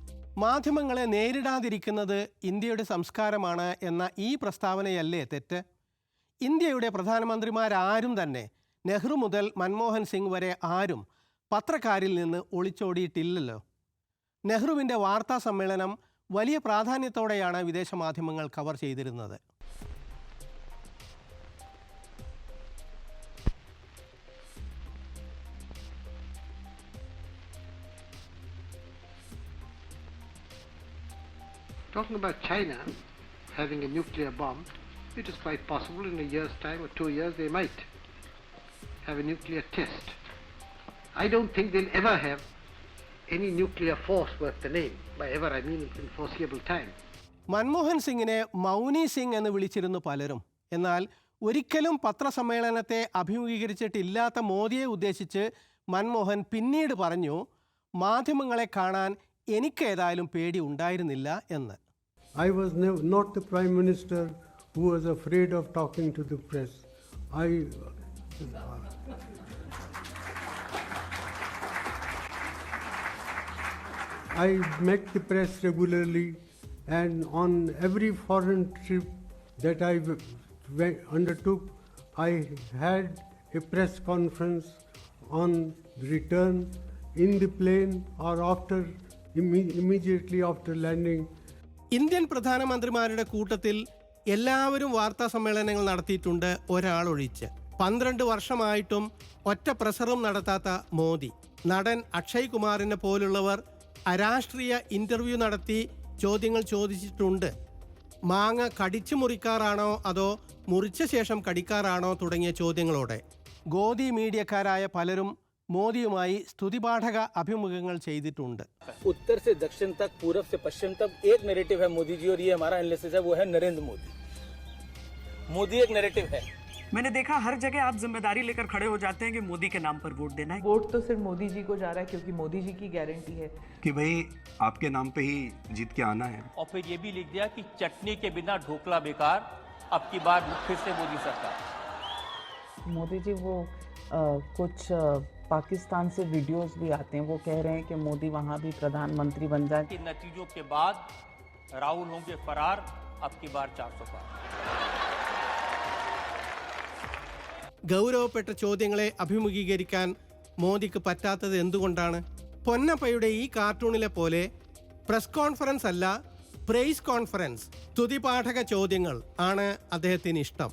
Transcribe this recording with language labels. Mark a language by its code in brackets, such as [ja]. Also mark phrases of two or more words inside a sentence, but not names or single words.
[ml] മാധ്യമങ്ങളെ നേരിടാതിരിക്കുന്നത് ഇന്ത്യയുടെ സംസ്കാരമാണ് എന്ന ഈ പ്രസ്താവനയല്ലേ തെറ്റ്? ഇന്ത്യയുടെ പ്രധാനമന്ത്രിമാരാരും തന്നെ, നെഹ്റു മുതൽ മൻമോഹൻ സിംഗ് വരെ ആരും പത്രക്കാരിൽ നിന്ന് ഒളിച്ചോടിയിട്ടില്ലല്ലോ. നെഹ്റുവിൻ്റെ വാർത്താ സമ്മേളനം വലിയ പ്രാധാന്യത്തോടെയാണ് വിദേശ മാധ്യമങ്ങൾ കവർ ചെയ്തിരുന്നത്. [en] Talking about China having a nuclear bomb, it is quite possible in a year's time or 2 years they might have a nuclear test. I don't think they'll ever have any nuclear force worth the name. By ever I mean in foreseeable time. [ml] മൻമോഹൻ സിംഗിനെ മൗനി സിംഗ് എന്ന് വിളിച്ചിരുന്നു പലരും. എന്നാൽ ഒരിക്കലും പത്രസമ്മേളനത്തെ അഭിമുഖീകരിച്ചിട്ടില്ലാത്ത മോദിയെ ഉദ്ദേശിച്ച് മൻമോഹൻ പിന്നീട് പറഞ്ഞു, മാധ്യമങ്ങളെ കാണാൻ എനിക്ക് ഏതായാലും പേടി ഉണ്ടായിരുന്നില്ല എന്ന്. [en] I was not the Prime Minister who was afraid of talking to the press. I met the press regularly, and on every foreign trip that I undertook, I had a press conference on return in the plane or after, immediately after landing. [ml] ഇന്ത്യൻ പ്രധാനമന്ത്രിമാരുടെ കൂട്ടത്തിൽ എല്ലാവരും വാർത്താ സമ്മേളനങ്ങൾ നടത്തിയിട്ടുണ്ട്, ഒരാളൊഴിച്ച്. 12 വർഷമായിട്ടും ഒറ്റ പ്രസറും നടത്താത്ത മോദി. നടൻ അക്ഷയ് കുമാറിനെ പോലുള്ളവർ അരാഷ്ട്രീയ ഇൻ്റർവ്യൂ നടത്തി ചോദ്യങ്ങൾ ചോദിച്ചിട്ടുണ്ട്. മാങ്ങ കടിച്ചു മുറിക്കാറാണോ അതോ മുറിച്ച ശേഷം കടിക്കാറാണോ തുടങ്ങിയ ചോദ്യങ്ങളോടെ. ഗോദി മീഡിയക്കാരായ പലരും മോദിയുമായി സ്തുതിപാഠക അഭിമുഖങ്ങൾ ചെയ്തിട്ടുണ്ട്. [hi] उत्तर से दक्षिण तक, पूरब से पश्चिम तक एक नैरेटिव है मोदी जी, और ये हमारा एनालिसिस है, वो है नरेंद्र मोदी. मोदी एक नैरेटिव है. मैंने देखा हर जगह आप जिम्मेदारी लेकर खड़े हो जाते हैं कि मोदी के नाम पर वोट देना है. वोट तो सिर्फ मोदी जी को जा रहा है क्योंकि मोदी जी की गारंटी है कि भाई आपके नाम पे ही जीत के आना है. और फिर ये भी लिख दिया कि चटनी के बिना ढोकला बेकार, अब की बार फिर से मोदी सरकार. मोदी जी वो कुछ पाकिस्तान से वीडियोस भी आते हैं, वो कह रहे हैं कि मोदी वहाँ भी प्रधानमंत्री बन जाए. इन नतीजों के बाद राहुल होंगे फरार, अब की बार 400 पार. [ml] ഗൗരവപ്പെട്ട ചോദ്യങ്ങളെ അഭിമുഖീകരിക്കാൻ മോദിക്ക് പറ്റാത്തത് എന്തുകൊണ്ടാണ്? പൊന്നപ്പയുടെ ഈ കാർട്ടൂണിലെ പോലെ [en] press conference [ml] അല്ല, [en] praise conference, [ml] സ്തുതിപാഠക ചോദ്യങ്ങൾ ആണ് അദ്ദേഹത്തിന് ഇഷ്ടം.